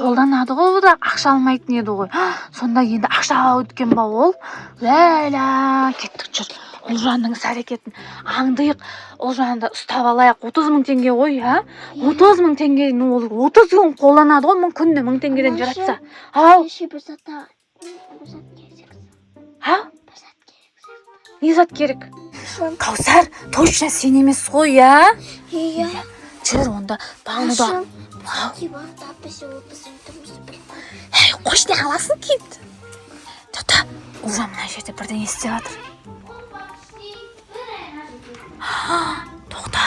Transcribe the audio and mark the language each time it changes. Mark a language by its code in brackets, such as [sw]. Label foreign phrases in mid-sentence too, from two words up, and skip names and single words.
[kk] Қолданады ғой, да ақша алмайтын еді ғой. Сонда енді ақша өткен ба ол? Ләлә, кеттік жүр. Ұлжанның іс-әрекетін аңдайық. Ұлжанды ұстап алайық. 30.000 теңге ғой, ә? 30.000 теңге, ол 30 күн қолданады ғой, күнде 1000 теңгеден жаратса. Ау. [tk] Bir zat gerek. [kk] Ау? [tk] Bir zat gerek. [kk] Не зат керек? Кәусар, точно сен емес ғой, ә? Иә. Жүр онда, Бануда. Әй, қош не қаласың кет. Тоқта, Ұлжан мына жерде бірден істеп жатыр. Тоқта.